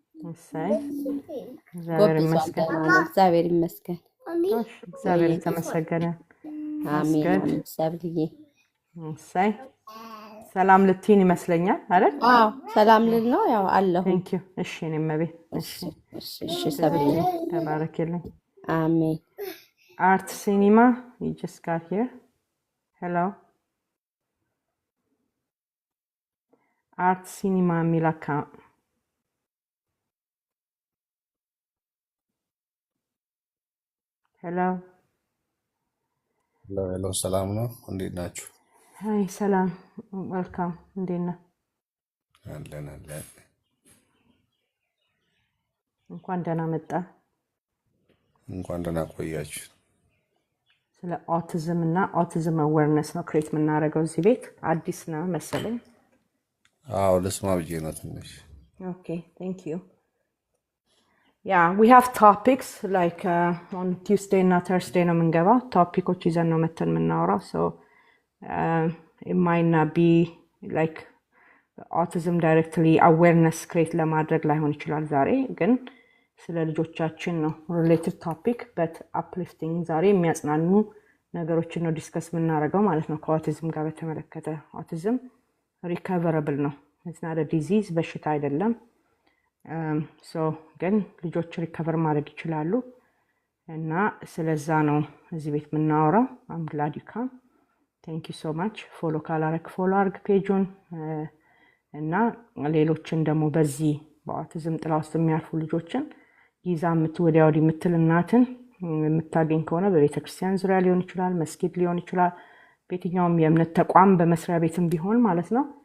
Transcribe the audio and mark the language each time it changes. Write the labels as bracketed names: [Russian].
[Amharic] እሰይ እግዚአብሔር ይመስገን እግዚአብሔር ተመሰገነ አሜን ሰብልዬ እሰይ ሰላም ልትይን ይመስለኛል አይደል አዎ ሰላም ልል ነው ያው አለሁ [English] thank you [Amharic] እሺ መቤት እሺ ሰብልዬ ተባረክልኝ አሜን [English] art cinema you just got here hello art cinema milaka hello hello [Amharic] ሰላም ነው እንዴት ናችሁ ሃይ ሰላም welcome እንዴት ነህ አለን እንኳን ደህና መጣ እንኳን ደህና ቆያችሁ ስለ ኦቲዝም እና ኦቲዝም አዌርነስ ነው ክሬት የምናደርገው እዚህ ቤት አዲስ ነው መሰለኝ አዎ ለስማ ብዬ ነው ትንሽ [English] okay thank you yeah we have topics like on Tuesday and Thursday [Amharic] ነው የምንገባው ቶፒኮች ይዘን ነው መተን የምናወራው [English] so it might not be like autism directly awareness create [Amharic] ለማድረግ ላይሆን ይችላል ዛሬ ግን ስለ ልጆቻችን ነው [English] related topic but uplifting [Amharic] ዛሬ የሚያጽናኑ ነገሮችን ነው ዲስከስ የምናደርገው ማለት ነው ከኦቲዝም ጋር በተመለከተ ኦቲዝም recoverable ነው [English] it's not a disease [Amharic] በሽታ አይደለም ሶ ግን ልጆች ሪከቨር ማድረግ ይችላሉ እና ስለዛ ነው እዚህ ቤት የምናወራው። [English] አም ግላድ ዩ ካም። ቴንክ ዩ ሶ ማች። [Amharic] ፎሎ ካላረክ ፎሎ አርግ ፔጁን እና ሌሎችን ደግሞ በዚህ በአውቲዝም ጥላ ውስጥ የሚያልፉ ልጆችን ይዛ ወዲያ ወዲህ የምትል እናትን የምታገኝ ከሆነ በቤተክርስቲያን ዙሪያ ሊሆን ይችላል፣ መስጊድ ሊሆን ይችላል፣ በየትኛውም የእምነት ተቋም በመስሪያ ቤትም ቢሆን ማለት ነው